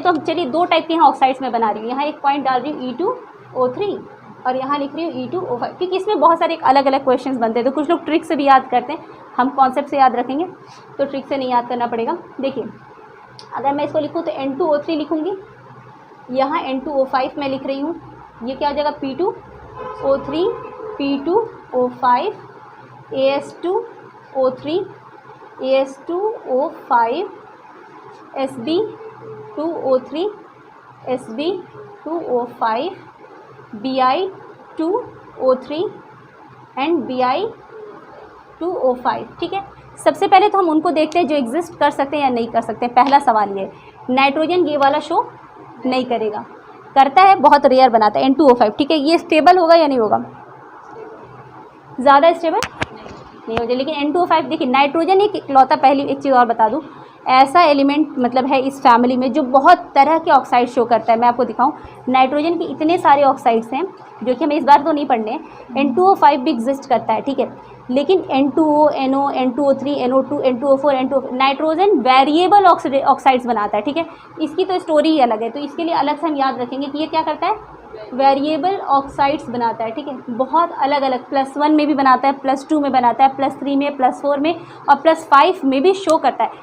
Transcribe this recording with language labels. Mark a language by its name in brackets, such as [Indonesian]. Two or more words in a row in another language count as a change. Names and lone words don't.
[Hindi] तो हम चलिए 2 टाइप के यहाँ ऑक्साइड्स में बना रही हूँ, यहाँ एक पॉइंट डाल रही हूँ E2O3 और यहाँ लिख रही हूँ E2O5, क्योंकि इसमें बहुत सारे अलग अलग क्वेश्चंस बनते हैं। तो कुछ लोग ट्रिक से भी याद करते हैं, हम कॉन्सेप्ट से याद रखेंगे, तो ट्रिक से नहीं याद करना पड़ेगा। देखिए अगर मैं इसको लिखूँ तो N2O3 लिखूँगी, यहाँ N2O5 मैं लिख रही हूँ, ये क्या हो जाएगा P2O3 P2O5 AS2O3 AS2O5 Sb2O3 Sb2O5 Bi2O3 एंड Bi2O5, ठीक है। सबसे पहले तो हम उनको देखते हैं जो एग्जिस्ट कर सकते हैं या नहीं कर सकते हैं। पहला सवाल ये, नाइट्रोजन ये वाला शो नहीं करेगा, करता है बहुत रेयर बनाता है N2O5, ठीक है। ये स्टेबल होगा या नहीं होगा, ज़्यादा स्टेबल नहीं हो जाए। लेकिन N2O5 देखिए, नाइट्रोजन एक इकलौता, पहली एक चीज़ और बता दूं, ऐसा एलिमेंट मतलब है इस फैमिली में जो बहुत तरह के ऑक्साइड शो करता है। मैं आपको दिखाऊं, नाइट्रोजन के इतने सारे ऑक्साइड्स हैं जो कि हमें इस बार तो नहीं पढ़ने हैं। N2O5 भी एग्जिस्ट करता है, ठीक है, लेकिन N2O, NO, N2O3, NO2, N2O4, N2O, नाइट्रोजन [English] variable oxides [Hindi] बनाता है, ठीक है। इसकी तो स्टोरी ही अलग है, तो इसके लिए अलग से हम याद रखेंगे कि ये क्या करता है, [English] variable oxides [Hindi] बनाता है, ठीक है। बहुत अलग अलग, +1 में भी बनाता है, +2 में बनाता है, +3 में, +4 में और +5 में भी शो करता है।